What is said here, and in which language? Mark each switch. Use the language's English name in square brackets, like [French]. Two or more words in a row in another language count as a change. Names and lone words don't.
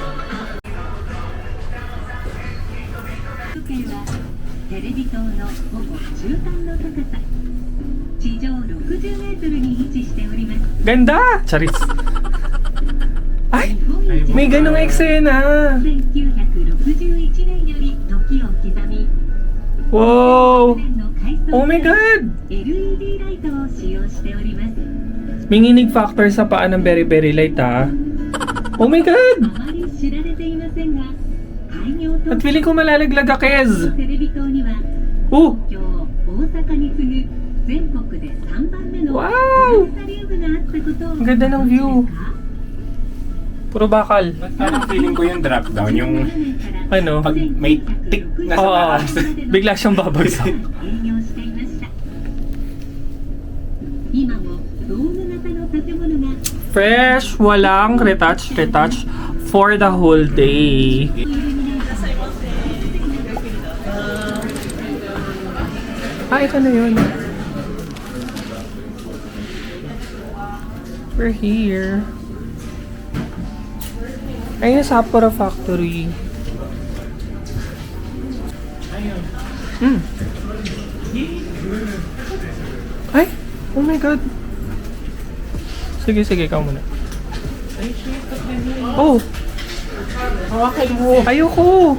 [Japanese] テレビ塔のほぼ中間の高さ、地上60メートルに位置しております。 [Filipino] Ganda! Charis! Ay! May ganong eksena! [Japanese] 1961 年より時を刻み、 [Filipino] Wow! [Japanese] の改装 [English] Oh my God! [Japanese] LED ライトを使用しております。 [Filipino] May nginig factor sa paa ng [English] very very light [Filipino] ha. [English] Oh my God! [Japanese] あまり知られていませんが、開業当 [Filipino] At [Japanese] 時 [Filipino] feeling ko malalaglag ka, Kez! [Japanese] テレビ塔には [Filipino] Oh! [Japanese] 東京、大阪に次ぐ全国で3番目の [Filipino] Wow! [Japanese] プラネタリウムがあったことを [Filipino] Ang ganda ng view. [Japanese] ご存知ですか？ [Filipino] Puro bakal. Parang feeling ko yung drop down, yung Ano? pag may tick na sa Oo. taas. Bigla siyang babagsak. [Japanese] 営業していました。今もドーム型の建物が [English] Fresh, walang retouch for the whole day. [Filipino] Ito na yun. [English] We're here. [Filipino] Ayun yung Sapporo Factory. Ay! [English] Oh my God! [Filipino] Sige, ikaw muna. Oh! Hawakan mo! Ayoko!